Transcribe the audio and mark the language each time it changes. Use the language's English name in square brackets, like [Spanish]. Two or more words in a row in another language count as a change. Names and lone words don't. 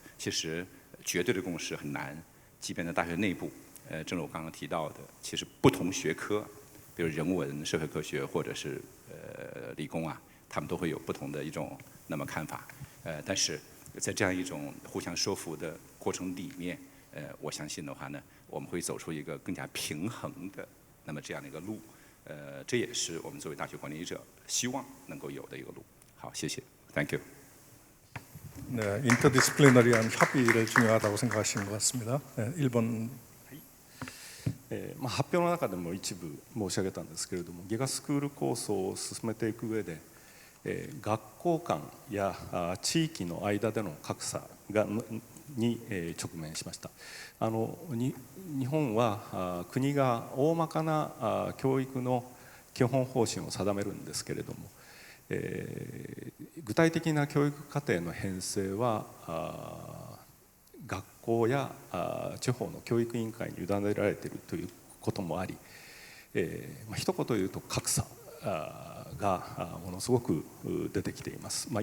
[Chinese] 其实绝对的共识很难，即便在大学内部，正如我刚刚提到的，其实不同学科，比如人文、社会科学或者是理工啊，他们都会有不同的一种那么看法。但是在这样一种互相说服的过程里面， 我相信的话呢，我们会走出一个更加平衡的那么这样的一个路。这也是我们作为大学管理者希望能够有的一个路。好，谢谢 ， [English] Thank you。 [Korean] 네, 인터디스플리너리한 협의를 중요하다고 생각하시는 것 같습니다. 네, 1번 [Japanese] 発表の中でも一部申し上げたんですけれども、ギガスクール構想を進めていく上で、学校間や地域の間での格差に直面しました。日本は国が大まかな教育の基本方針を定めるんですけれども、具体的な教育課程の編成は学校や地方の教育委員会に委ねられているということもあり、一言言うと格差がものすごく出てきています。